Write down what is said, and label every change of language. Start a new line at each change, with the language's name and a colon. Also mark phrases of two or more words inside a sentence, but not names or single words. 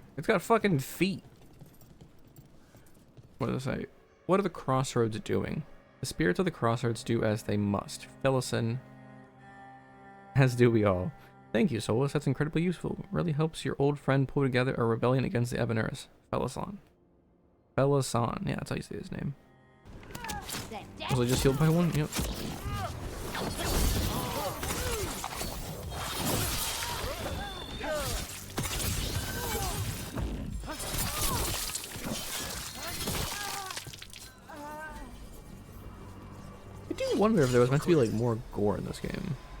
English: It's got fucking feet. What does it say? What are the crossroads doing? The spirits of the crossroads do as they must. Felison, as do we all. Thank you, Solus. That's incredibly useful. Really helps your old friend pull together a rebellion against the Evaneris. Felison. Felison. Yeah, that's how you say his name. Was I just healed by one? Yep. I do wonder if there was meant to be like more gore in this game.